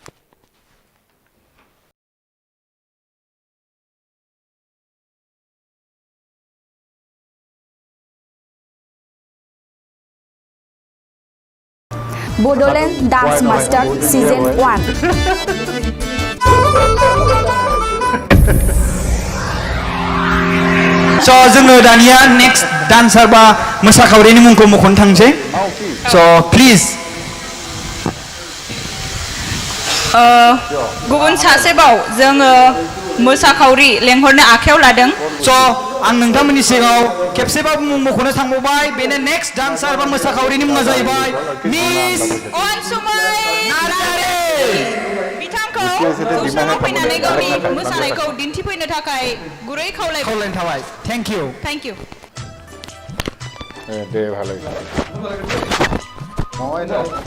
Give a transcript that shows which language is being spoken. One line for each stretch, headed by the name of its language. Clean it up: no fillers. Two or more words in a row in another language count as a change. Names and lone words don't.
English: Bodoland Dance Master Season 1
Bodo: So जोङो दानिया
English: next dancer
Bodo: बा मोसाखावरिनि मुंखौ मख'नो थांसै
English: So please
Bodo: गुबुन सासेबाव जोङो मोसाखावरि लेंहरनो आखायाव लादों So आं नोंथांमोननि सिगाङाव खेबसेबाबो मुं मख'नो थांबावबाय बेनो
English: next dancer
Bodo: बा मोसाखावरिनि मुङा जाहैबाय मिस अनसुमै नार्जारि बिथांखौ जौस्राङाव फैनानै गावनि मोसानायखौ दिन्थिफैनो थाखाय गुरै खावलायनाय थाबाय
English: Thank you Thank you
Assamese: দে ভালো মই না